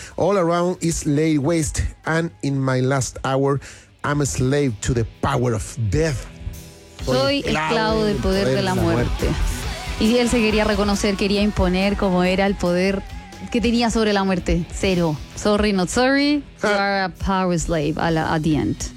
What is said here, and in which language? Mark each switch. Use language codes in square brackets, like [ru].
[en] All around is laid waste, and in my last hour, I'm a slave to the power of death. [es] Soy esclavo del poder de la muerte. Y él se quería reconocer, quería imponer cómo era el poder que tenía sobre la muerte. Cero. [en] Sorry, not sorry. You are a power slave at the end.